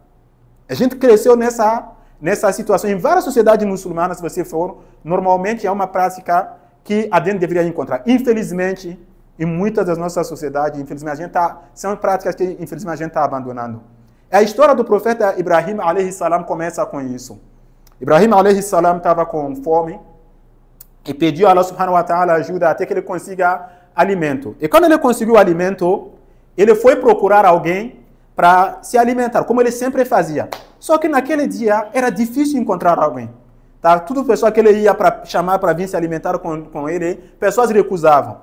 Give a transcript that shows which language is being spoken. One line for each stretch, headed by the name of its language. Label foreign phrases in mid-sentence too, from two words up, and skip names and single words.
Portuguese: A gente cresceu nessa situação. Em várias sociedades muçulmanas, se você for, normalmente é uma prática que a gente deveria encontrar. Infelizmente, em muitas das nossas sociedades, infelizmente, são práticas que infelizmente a gente está abandonando. A história do profeta Ibrahim
Arabic: عليه السلام
Portuguese: começa com isso. Ibrahim alaihi salam estava com fome e pediu a Allah
Arabic: سبحانه وتعالى
Portuguese: ajuda até que ele consiga alimento. E quando ele conseguiu alimento, ele foi procurar alguém para se alimentar, como ele sempre fazia. Só que naquele dia era difícil encontrar alguém. Tá? Tudo pessoa que ele ia chamar para vir se alimentar com ele, pessoas recusavam.